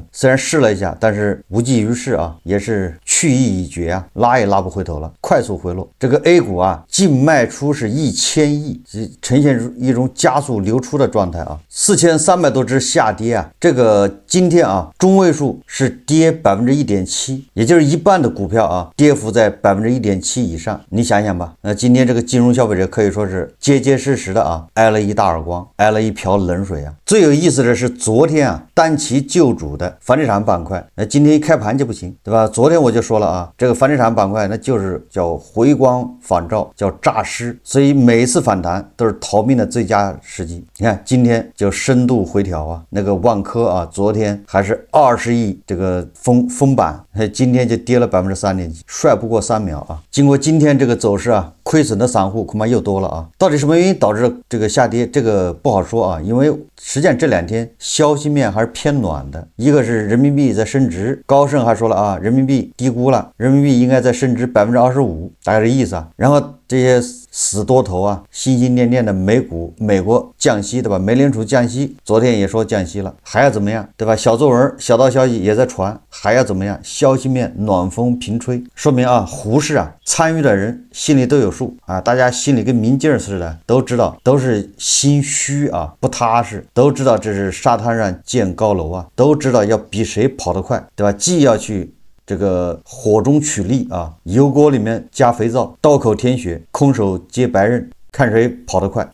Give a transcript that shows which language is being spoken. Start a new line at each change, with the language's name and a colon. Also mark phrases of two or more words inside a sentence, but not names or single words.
Chinese: 雖然試了一下，但是無濟於事也是去意已決拉也拉不回頭了，快速回落。這個 A 股淨賣出是1000億，呈現一種加速流出的狀態4300多只下跌這個今天中位數是跌1.7%，也就是一半的股票跌幅在1.7%以上。你想想吧，那今天這個金融消費者可以說是結結實實的挨了一大耳光，挨了一瓢冷水最有意思的是昨天單旗救主的房地產板塊，那今天一開盤就不行，對吧？昨天我就說了這個房地產板塊那就是叫回光返照，叫詐屍，所以每一次反彈都是逃命的最佳時機。你看今天就深度回調那個萬科昨天還是20億這個封板，今天就跌了3. 幾%，帥不過3秒經過今天這個走勢虧損的散戶恐怕又多了到底什麼原因導致這個下跌？這個不好說因為實際上這2 天消息面還是偏暖的。一個是人民幣在升值，高盛還說了人民幣低估了，人民幣應該在升值25%，大概这意思然後這些死多頭心心念念的美國降息，对吧？美聯儲降息，昨天也說降息了，還要怎麼樣，對吧？小作文小道消息也在傳，還要怎麼樣？消息面暖風頻吹，說明胡適參與的人心裡都有數大家心裡跟明鏡似的，都知道，都是心虛不踏實，都知道這是沙灘上建高樓都知道要比誰跑得快，對吧？既要去這個火中取栗油鍋裡面加肥皂，刀口舔血，空手接白刃，看誰跑得快。